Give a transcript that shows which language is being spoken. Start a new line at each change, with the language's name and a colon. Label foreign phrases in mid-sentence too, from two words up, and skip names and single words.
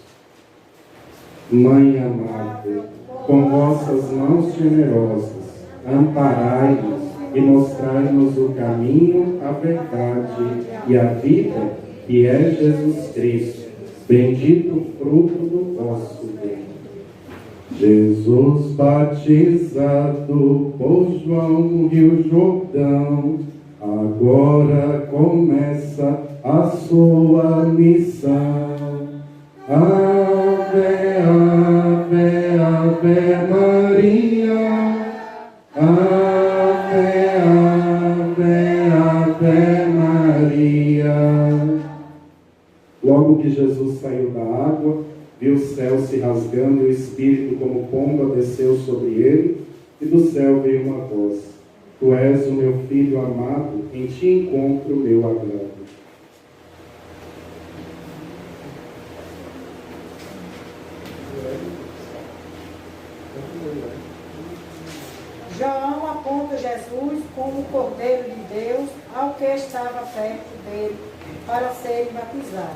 Portuguese: Mãe amada, com vossas mãos generosas, amparai-nos e mostrai-nos o caminho, a verdade e a vida, que é Jesus Cristo, bendito o fruto do vosso ventre. Jesus batizado por João no Rio Jordão, agora começa a sua missão. Ave, ave, ave Maria, ave, ave, ave Maria. Logo que Jesus saiu da água, viu o céu se rasgando e o Espírito como pomba desceu sobre ele, e do céu veio uma voz: Tu és o meu Filho amado, em ti encontro o meu agrado. João aponta Jesus como o Cordeiro de Deus ao que estava perto dele para serem batizados.